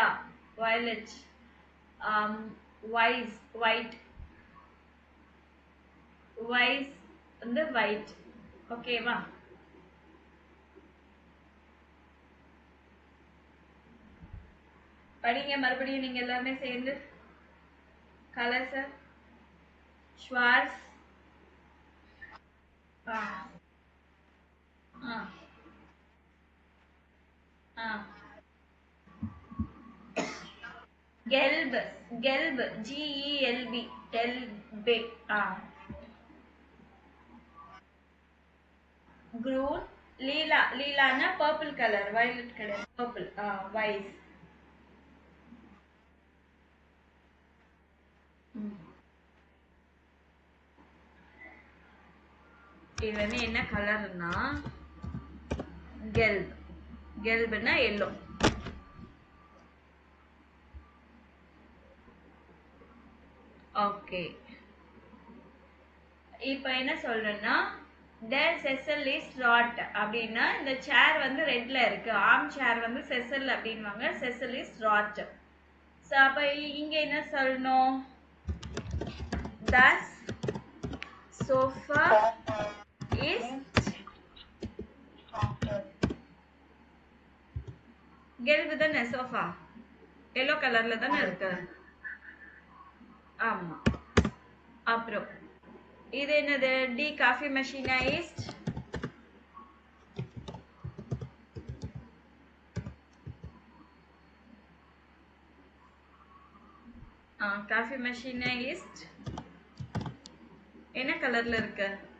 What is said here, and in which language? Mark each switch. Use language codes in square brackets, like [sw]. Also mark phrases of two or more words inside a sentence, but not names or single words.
[en] Violet. White. [ta] வந்து white. ஓகேவா? படிங்க மறுபடியும் நீங்க எல்லாமே சேர்ந்து. கலர்ஸ். [de] schwarz. gelb. gelb. grün. [en] lila purple color, violet color. Purple. White. [ta] இது வந்து என்ன கலர்னா கெல்ப்னா எல்லோ. ஓகே. இப்போ என்ன சொல்றேன்னா [de] der Sessel ist rot [ta] அப்படின்னா இந்த சேர் வந்து ரெட்ல இருக்கு. [en] arm chair [ta] வந்து செசல் அப்படின்வாங்க. [de] Sessel is rot. [ta] ஸோ அப்போ இங்க என்ன சொல்லணும்? [de] Das Sofa ist gelb தானே சோஃபா? [en] yellow color [ta] தானே இருக்கு. ஆமா. அப்புறம் இது என்னது? [de] die Kaffeemaschine ist. Kaffeemaschine ist [ta] என்ன கலர்ல இருக்கு?